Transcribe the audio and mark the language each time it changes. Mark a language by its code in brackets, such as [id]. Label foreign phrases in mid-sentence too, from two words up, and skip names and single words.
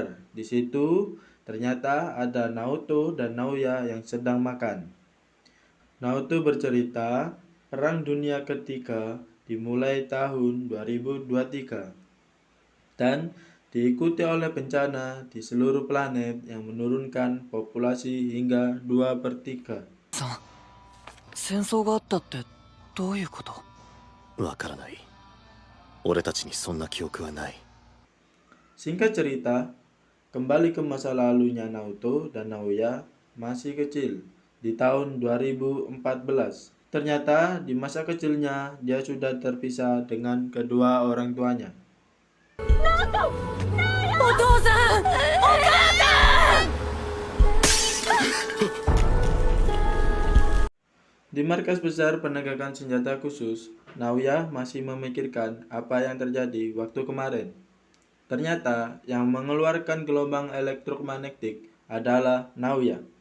[id] Di situ ternyata ada Naoto dan Naoya yang sedang makan. Naoto bercerita, Perang Dunia Ketiga dimulai tahun 2023 dan diikuti oleh bencana di seluruh planet yang menurunkan populasi hingga 2/3. [ja] 戦争があったってどういうこと？わからない。俺たちにそんな記憶はない。 [id] Singkat cerita, kembali ke masa lalunya Naoto dan Naoya masih kecil di tahun 2014. Ternyata di masa kecilnya dia sudah terpisah dengan kedua orang tuanya. [ja] お父さん、お母さん。 [id] Di markas besar penegakan senjata khusus, Naoya masih memikirkan apa yang terjadi waktu kemarin. Ternyata yang mengeluarkan gelombang elektromagnetik adalah Naoya.